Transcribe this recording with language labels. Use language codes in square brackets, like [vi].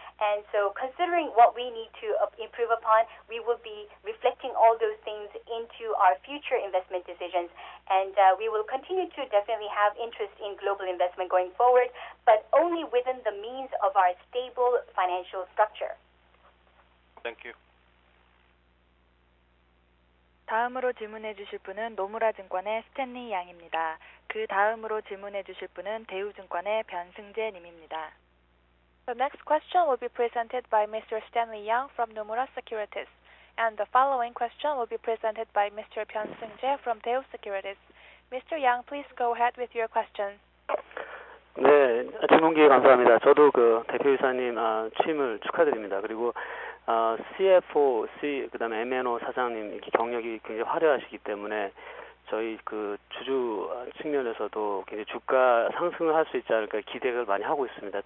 [en] And so considering what we need to improve upon, we will be reflecting all those things into our future investment decisions. And we will continue to definitely have interest in global investment going forward, but only within the means of our stable financial structure. Thank you. [ko] 다음으로 질문해 주실 분은 노무라 증권의 스탠리 양입니다. 그 다음으로 질문해 주실 분은 대우증권의 변승재 님입니다. [en] The next question will be presented by Mr. Stanley Yang from Nomura Securities, and the following question will be presented by Mr. Byun Seung-jae from Daewoo Securities. Mr. Yang, please go ahead with your question. [ko] 네, 질문 기회 감사합니다. 저도 대표이사님 취임을 축하드립니다. 그리고 CFO, 그다음에 M&O 사장님 이렇게 경력이 굉장히 화려하시기 때문에 저희 주주 측면에서도 굉장히 주가 상승을 할 수 있지 않을까 기대를 많이 하고 있습니다.